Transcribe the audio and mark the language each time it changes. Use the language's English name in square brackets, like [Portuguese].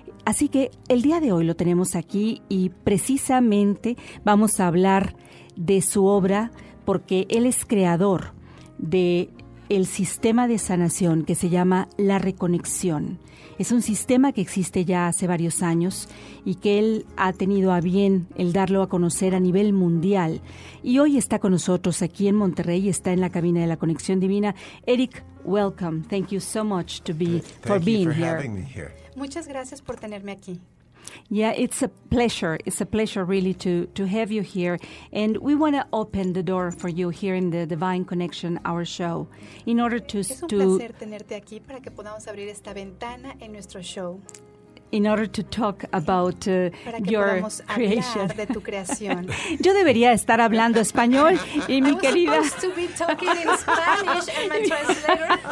[Spanish] Así que el día de hoy lo tenemos aquí y precisamente vamos a hablar de su obra, porque él es creador de el sistema de sanación que se llama La Reconexión. Es un sistema que existe ya hace varios años y que él ha tenido a bien el darlo a conocer a nivel mundial. Y hoy está con nosotros aquí en Monterrey, está en la cabina de la Conexión Divina. [English] Eric, welcome. Thank you so much to be for being here. [Spanish] Muchas gracias por tenerme aquí. [English] Yeah, it's a pleasure. It's a pleasure really to have you here. And we want to open the door for you here in the Divine Connection, our show, in order to... [Spanish] Es un placer tenerte aquí para que podamos abrir esta ventana en nuestro show. [English] In order to talk about your creation. [Spanish] Para que podamos hablar de tu creación. Yo debería estar hablando español y mi querida... [English] I was supposed to be talking in Spanish and my translator.